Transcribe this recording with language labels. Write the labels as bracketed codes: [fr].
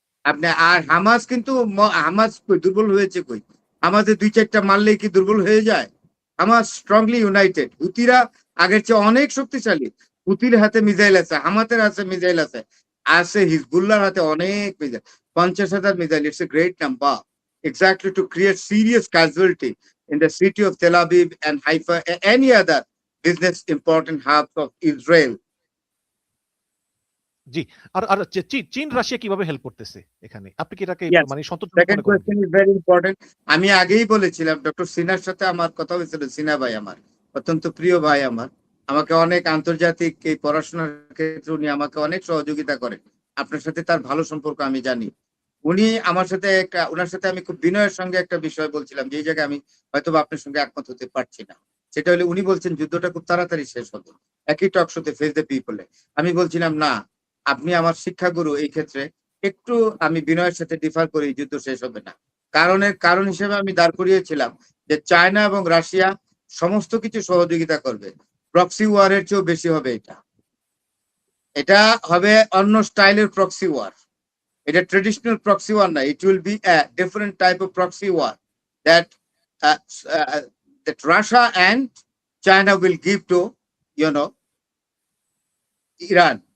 [bn] আপনি আর হামাস কিন্তু হামাস দুর্বল হয়েছে কই? আমাদের 2-4টা মারলেই কি দুর্বল হয়ে যায়? Hamas [en] Strongly united. [bn] হুতিরা আগের চেয়ে অনেক শক্তিশালী। হুতির হাতে মিসাইল আছে, হামাতের হাতে মিসাইল আছে, আছে হিজবুল্লাহর হাতে অনেক missile, 50,000 missile. [en] It's a great number, exactly to create serious casualty in the city of Tel Aviv and Haifa and any other business important hubs of Israel. [bn] জি। আর চীন রাশিয়া কিভাবে হেল্প করতেছে এখানে? আপনি কি এটাকে [en] Yes. [bn] মানে সন্তোষজনক [en] Second [bn] মনে করেন? [en] question is very important. [bn] আমি আগেই বলেছিলাম, ডক্টর সিনহার সাথে আমার কথা হয়েছিল। সিনহা ভাই আমার অত্যন্ত প্রিয় ভাই, আমার আমাকে অনেক আন্তর্জাতিক এই পড়াশোনার ক্ষেত্রে উনি আমাকে অনেক সহযোগিতা করেন। আপনার সাথে তার ভালো সম্পর্ক আমি জানি। উনি আমার সাথে ওনার সাথে আমি খুব বিনয়ের সঙ্গে একটা বিষয় বলছিলাম, যে এই জায়গায় আমি হয়তো আপনার সঙ্গে একমত হতে পারছি না। সেটা হলে উনি বলছেন যুদ্ধটা খুব তাড়াতাড়ি শেষ হবে, একই টক শোতে ফেস দ্য পিপলে। আমি বলছিলাম না, আপনি আমার শিক্ষাগুরু, এই ক্ষেত্রে একটু আমি বিনয়ের সাথে ডিফার করি, যুদ্ধ শেষ হবে না। কারণ হিসেবে আমি দাঁড় করিয়েছিলাম যে চায়না এবং রাশিয়া সমস্ত কিছু সহযোগিতা করবে, প্রক্সি ওয়ারের চেয়েও বেশি হবে। এটা হবে অন্য স্টাইলের প্রক্সি ওয়ার। এটা ট্রেডিশনাল প্রক্সি ওয়ার না, [en] It will be a different type of proxy war that uh, that Russia and China will give to Iran.